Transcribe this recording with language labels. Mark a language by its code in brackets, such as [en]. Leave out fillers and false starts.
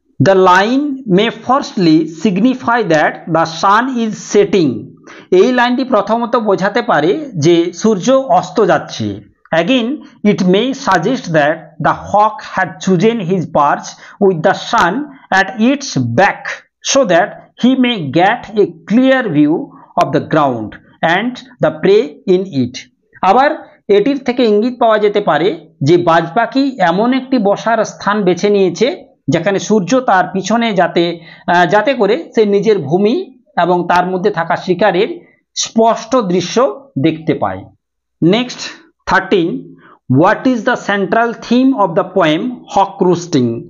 [en] The line may firstly signify that the sun is setting. [bn] এই লাইনটি প্রথমত বোঝাতে পারে যে সূর্য অস্ত যাচ্ছে। [en] Again, it may suggest that the hawk had chosen his perch with the sun at its back so that he may get a clear view of the ground and the prey in it. [bn] আবার এটির থেকে ইঙ্গিত পাওয়া যেতে পারে যে বাজ পাখি এমন একটি বসার স্থান বেছে নিয়েছে যেখানে সূর্য তার পিছনে যাতে করে সে নিজের ভূমি এবং তার মধ্যে থাকা শিকারের স্পষ্ট দৃশ্য দেখতে পায়। [en] Next 13, what is the central theme of the poem hawk roosting?